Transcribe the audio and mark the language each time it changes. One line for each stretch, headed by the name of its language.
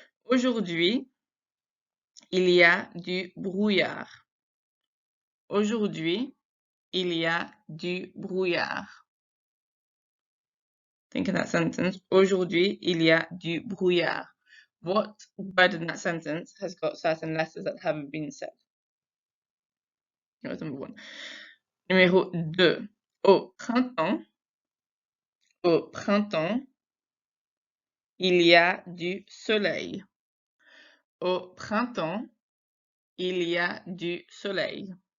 French: Aujourd'hui, il y a du brouillard. Aujourd'hui, il y a du brouillard.
English: Think in that sentence.
French: Aujourd'hui, il y a du brouillard.
English: What word in that sentence has got certain letters that haven't been said? That was number 1. Numéro 2.
French: Au printemps, il y a du soleil. Au printemps, il y a du soleil.